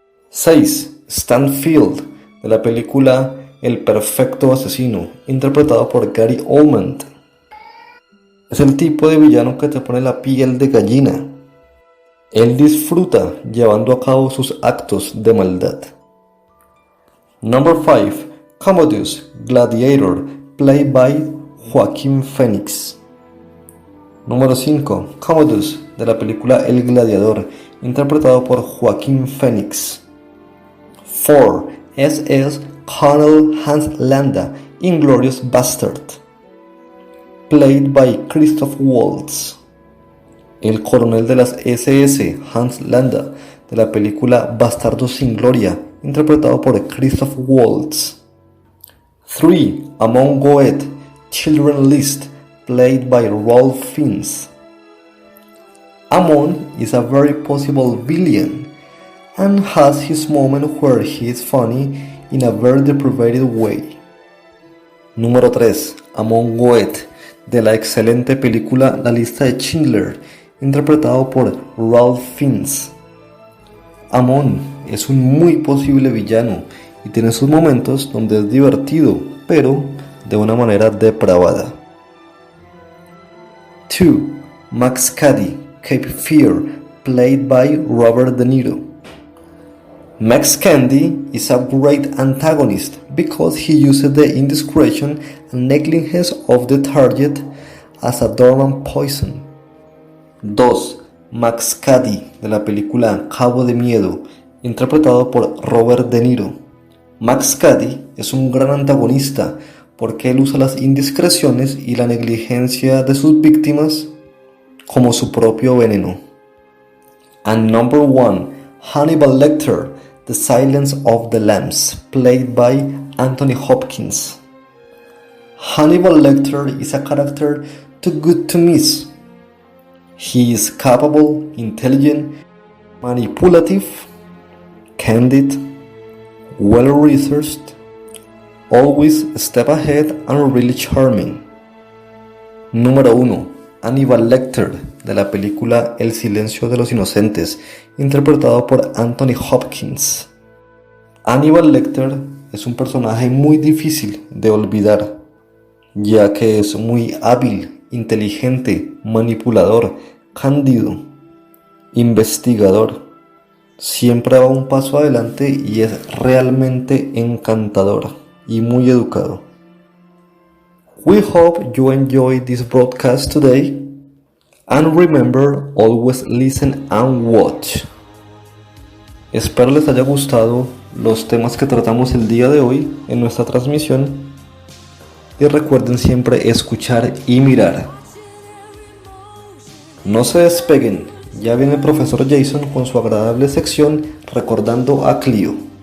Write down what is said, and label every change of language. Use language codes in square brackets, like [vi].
[es] 6. Stanfield, de la película El Perfecto Asesino, interpretado por Gary Oldman. Es el tipo de villano que te pone la piel de gallina. Él disfruta llevando a cabo sus actos de maldad. [en] Number 5. Commodus Gladiator, played by Joaquin Phoenix. [es] Número 5. Commodus, de la película El Gladiador, interpretado por Joaquin Phoenix. [en] 4. SS Colonel Hans Landa, Inglourious Bastard, played by Christoph Waltz. [es] El coronel de las SS, Hans Landa, de la película Bastardos sin Gloria, interpretado por Christoph Waltz. [en] 3. Amon Goeth, Children's List, played by Ralph Fiennes. Amon is a very possible villain and has his moment where he is funny in a very depraved way. [es] Número 3. Amon Goeth, de la excelente película La lista de Schindler, interpretado por Ralph Fiennes. Amon es un muy posible villano y tiene sus momentos donde es divertido, pero de una manera depravada. [en] 2. Max Cady, Cape Fear, played by Robert De Niro. Max Candy is a great antagonist because he uses the indiscretion and negligence of the target as a dormant poison. [es] 2. Max Cady, de la película Cabo de Miedo, interpretado por Robert De Niro. Max Cady es un gran antagonista porque él usa las indiscreciones y la negligencia de sus víctimas como su propio veneno. [en] And number 1, Hannibal Lecter, The Silence of the Lambs, played by Anthony Hopkins. Hannibal Lecter is a character too good to miss. He is capable, intelligent, manipulative, candid, well-researched, always a step ahead and really charming. [es] Número 1. Hannibal Lecter, de la película El silencio de los inocentes, interpretado por Anthony Hopkins. Hannibal Lecter es un personaje muy difícil de olvidar, ya que es muy hábil, inteligente, manipulador, cándido, investigador. Siempre va un paso adelante y es realmente encantador y muy educado. [en] We hope you enjoyed this broadcast today, and remember, always listen and watch. [es] Espero les haya gustado los temas que tratamos el día de hoy en nuestra transmisión, y recuerden siempre escuchar y mirar. No se despeguen, ya viene el profesor Jason con su agradable sección recordando a Clio.